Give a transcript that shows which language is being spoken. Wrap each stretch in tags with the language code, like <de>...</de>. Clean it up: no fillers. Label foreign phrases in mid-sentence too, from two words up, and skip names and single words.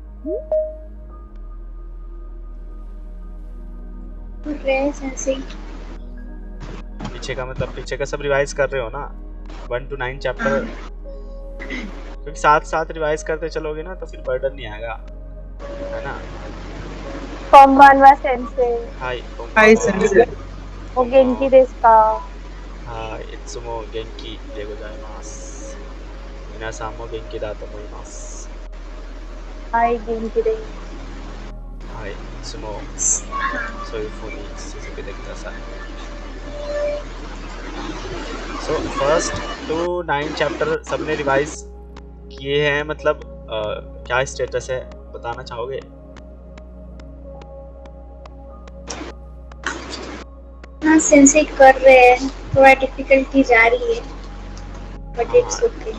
<hi>पीछे का मतलब पीछे का सब रिवाइज कर रहे हो ना, 1 to 9 चैप्टर, क्योंकि साथ साथ रिवाइज करते चलोगे ना तो फिर बर्डन नहीं आएगा, है ना?</hi> <ja>Konbanwa sensei. हाय</ja> <en>Hi, sensei.</en> <ja>O genki desu ka? はい、いつも元気でございます. 皆さんも元気だと思います. Hi, genki desu. はい、いつもそういう風に続けてください。</ja> <en>So first to</en> <hi>9 चैप्टर सबने रिवाइज किए हैं, मतलब क्या स्टेटस है बताना चाहोगे? हाँ सेंसे कर रहे हैं, थोड़ा डिफिकल्टी जा रही है,</hi> <en>but it's okay.</en>